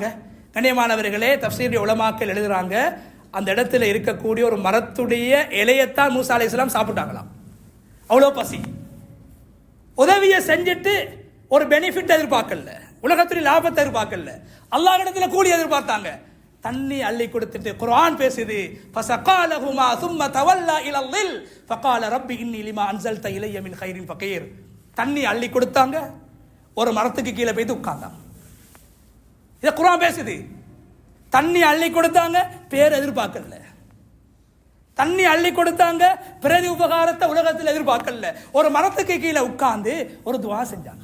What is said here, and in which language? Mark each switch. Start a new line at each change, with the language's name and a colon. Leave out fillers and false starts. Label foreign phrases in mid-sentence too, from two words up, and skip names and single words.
Tamil: கண்ணியமானவர்களே, தஃப்சீர் உலமாக்கள் எழுதுறாங்க, அந்த இடத்துல இருக்கக்கூடிய ஒரு மரத்துடைய இலையத்தான் மூசா அலைஹிஸ்ஸலாம் சாப்பிட்டாங்களாம், அவ்வளோ பசி. உதவியை செஞ்சுட்டு ஒரு பெனிஃபிட் எதிர்பார்க்கல, உலகத்துடைய லாபத்தை எதிர்பார்க்கல, அல்லாஹ்விடத்துல கூலி எதிர்பார்த்தாங்க. தண்ணி அள்ளி கொடுத்துட்டு குர்ஆன் பேசுது, ஃபஸகாலஹுமா
Arabic: ثم تولى الى الظل فقال رب اني لما انزلت الي من خير فقير.
Tamil: தண்ணி அள்ளி கொடுத்தாங்க, ஒரு மரத்துக்கு கீழே போய் உட்கார்ந்தாங்க. இத குர்ஆன் பேசுது. தண்ணி அள்ளி கொடுத்தாங்க, பேர் எதிர்பார்க்கல, தண்ணி அள்ளி கொடுத்தாங்க, பிரதி உபகாரத்தை உலகத்தில் எதிர்பார்க்கல, ஒரு மரத்துக்கு கீழே உட்கார்ந்து ஒரு துவா செஞ்சாங்க.